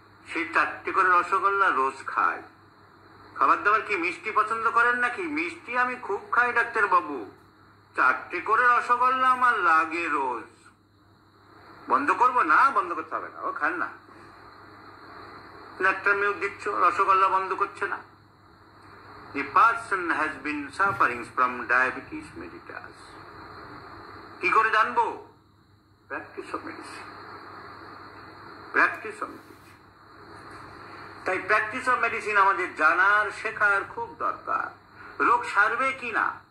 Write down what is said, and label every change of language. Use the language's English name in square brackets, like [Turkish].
[Bangla] সেই 4টে করে রসগোল্লা রোজ খায়। খাবার দাবার কি মিষ্টি পছন্দ করেন নাকি? মিষ্টি আমি খুব খাই ডাক্তারবাবু, 4টে করে রসগোল্লা আমার লাগে রোজ। বন্ধ করবো না? বন্ধ করতে হবে না, ও খান না। ন্যাট্রামিউর দিচ্ছ, রসগোল্লা বন্ধ করছে না। [English] The person has been suffering from diabetes mellitus. [Bangla] কি করে জানবো? [English] Practice of medicine, practice of medicine. [Bangla] তাই প্র্যাকটিস অফ মেডিসিন আমাদের জানার, শেখার খুব দরকার। রোগ সারবে কি না?